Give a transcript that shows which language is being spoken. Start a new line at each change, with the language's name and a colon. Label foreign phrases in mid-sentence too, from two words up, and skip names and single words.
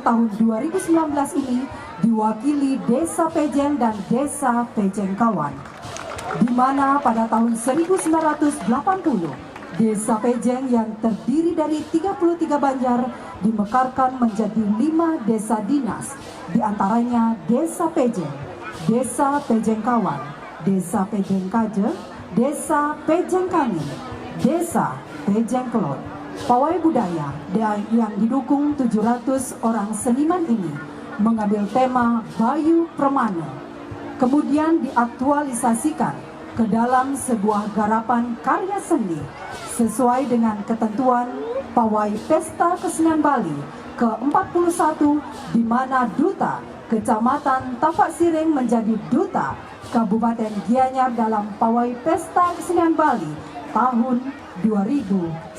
Indonesian: tahun 2019 ini diwakili Desa Pejeng dan Desa Pejeng Kawan, di mana pada tahun 1980 Desa Pejeng yang terdiri dari 33 banjar dimekarkan menjadi 5 desa dinas, diantaranya Desa Pejeng, Desa Pejeng Kawan, Desa Pejeng Kaje, Desa Pejeng Kangin, Desa Pejeng Kelot. Pawai budaya yang didukung 700 orang seniman ini mengambil tema Bayu Permana, kemudian diaktualisasikan ke dalam sebuah garapan karya seni sesuai dengan ketentuan Pawai Pesta Kesenian Bali ke-41, di mana Duta Kecamatan Tampak Siring menjadi Duta Kabupaten Gianyar dalam Pawai Pesta Kesenian Bali tahun 2019.